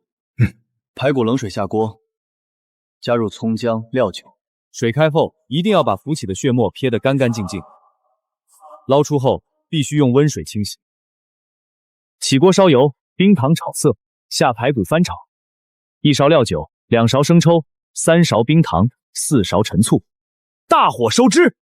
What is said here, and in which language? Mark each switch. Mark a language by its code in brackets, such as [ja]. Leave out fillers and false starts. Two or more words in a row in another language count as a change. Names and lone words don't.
[zh] 排骨冷水下鍋，加入蔥薑料酒，水開後一定要把浮起的血沫撇得乾乾淨淨，撈出後必須用溫水清洗。起鍋燒油，冰糖炒色，下排骨翻炒，1 勺料酒，2勺生抽，3勺冰糖，4勺陳醋，大火收汁。